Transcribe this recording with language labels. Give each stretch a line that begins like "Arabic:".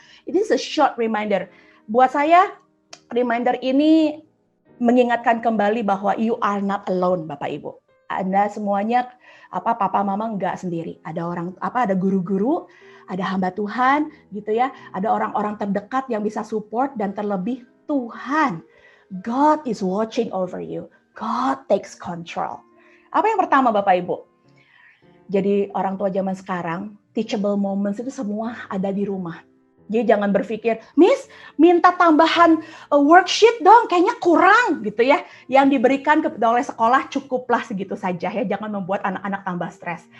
Indonesian: It is a short reminder. Buat saya, reminder ini mengingatkan kembali bahwa
English: you are not alone,
Indonesian: Bapak Ibu. Anda semuanya papa mama enggak sendiri. Ada guru-guru, ada hamba Tuhan gitu ya. Ada orang-orang terdekat yang bisa support dan terlebih Tuhan.
English: God is watching over you. God takes control.
Indonesian: Apa yang pertama Bapak Ibu? Jadi orang tua zaman sekarang, teachable moments itu semua ada di rumah. Jadi jangan berpikir, Miss, minta tambahan worksheet dong, kayaknya kurang gitu ya. Yang diberikan oleh sekolah cukuplah segitu saja ya, jangan membuat anak-anak tambah stres.